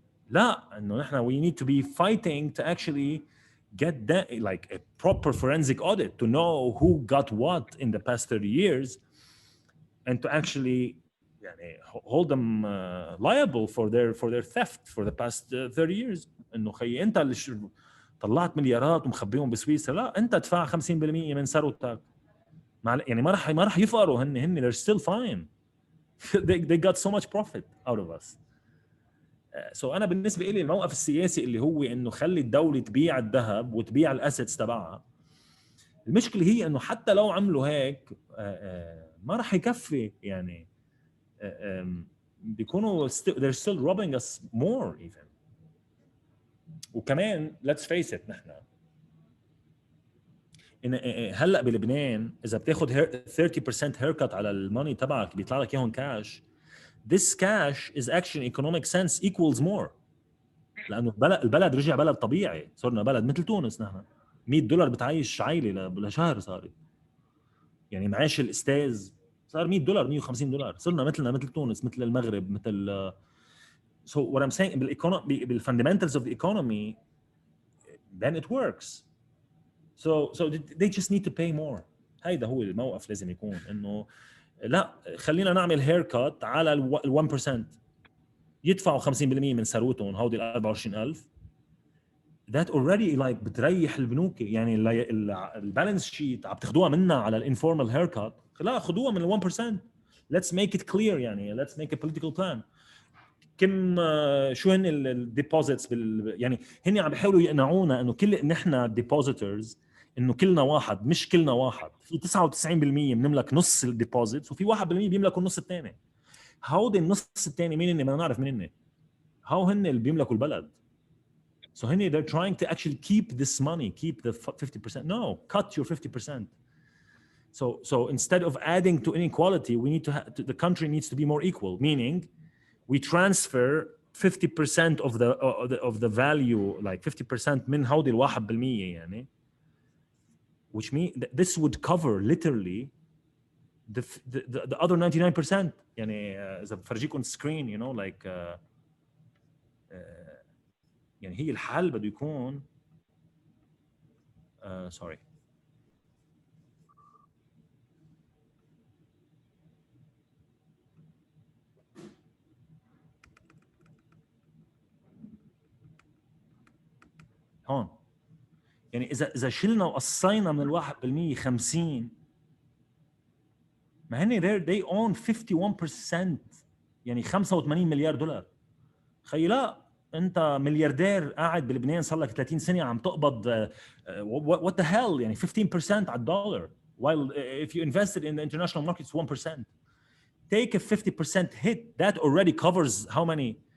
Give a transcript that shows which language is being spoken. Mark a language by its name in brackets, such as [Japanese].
[Arabic] لا انه نحن [English] we need to be fighting to actually get that like a proper forensic audit to know who got what in the past 30 years and to actually يعني hold them liable for their theft for the past 30 years [Arabic] انه خي انت طلعت مليارات ومخبيهم بسويسرا، لا انت ادفع 50% من ثروتك. يعني ما راح يفقروا. هن [English] they're still fine. they got so much profit out of us. [Arabic] So انا بالنسبه لي الموقف السياسي اللي هو انه خلي الدوله تبيع الذهب وتبيع الاسيتس تبعها، المشكله هي انه حتى لو عملوا هيك ما راح يكفي. يعني بيكونوا [English] they're still robbing us more even. [Arabic] وكمان [English] let's face it، [Arabic] نحن هلا بلبنان اذا بتاخذ 30% haircut على الماني تبعك بيطلع لك اياهم كاش. [English] This cash is actually in economic sense equals more، [Arabic] لانه البلد رجع بلد طبيعي، صرنا بلد مثل تونس. نحن $100 بتعيش عائله لشهر. صارت يعني معاش الاستاذ صار $100 $150. صرنا مثلنا مثل تونس، مثل المغرب، مثل [English] so what I'm saying بالfundamentals of the economy then it works. So they just need to pay more. [Arabic] هيدا هو الموقف لازم يكون، انه لا خلينا نعمل haircut على ال 1%، يدفعوا 50% من ثروتهم هودي ال 24,000. [English] that already like [Arabic] بتريح البنوك. يعني البالانس شيت عم تاخذوها منا على الانفورمال haircut، لا خذوها من ال 1%. [English] let's make it clear. يعني let's make a political plan. [Arabic] كم شو هن الديبوزيتس يعني هن عم بيحاولوا يقنعونا انه نحن depositors انه كلنا واحد. مش كلنا واحد، في 99% بنملك نص الديبوزيتس وفي 1% بيملكوا النص الثاني. هودي النص الثاني مين هن؟ ما نعرف مين هن. هاو هن اللي بيملكوا البلد. [English] So [Arabic] هن [English] they're trying to actually keep this money, keep the 50%. No, cut your 50%. So instead of adding to inequality, we need the country needs to be more equal, meaning we transfer 50% of the value, like 50% [Arabic] من هودي ال 1% يعني, [English] which means this would cover literally the other 99%. [Arabic] يعني إذا بفرجيكم screen, [English] you know, like [Arabic] يعني هي الحل بده يكون sorry. هون يعني إذا شلنا وقصينا من 1% 50, ما هن they own 51%. يعني $85 مليار. خي لا انت ملياردير قاعد بلبنان صار لك 30 سنه عم تقبض [English] what the hell [Arabic] يعني 15% على الدولار, [English] while if you invested in the international markets 1%. Take a 50% hit, that already covers how many?